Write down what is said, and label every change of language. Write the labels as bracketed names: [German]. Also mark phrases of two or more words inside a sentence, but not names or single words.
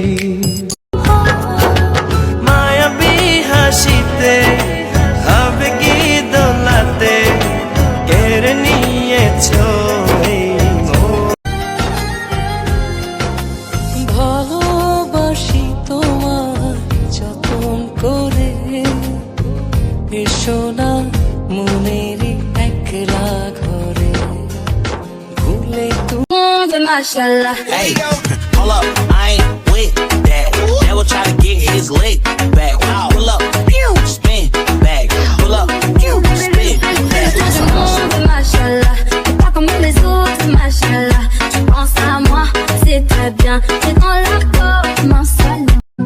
[Bangla] মায়াবী হাসিতে আবেগী দোলাতে কেড়ে নিয়েছো এই মন। ভালোবাসি তোমার যতন করে, এসো না মনেরই একলা ঘরে, ভুলে তুমি mashallah. [English] Hey, hold up, I ain't with that. Never try to get his leg back. Pull up, spin back. Pull up, spin back. [French] Mashallah, t'es pas comme les autres, mashallah. Tu penses à moi, c'est très bien. T'es dans la peau, mashallah.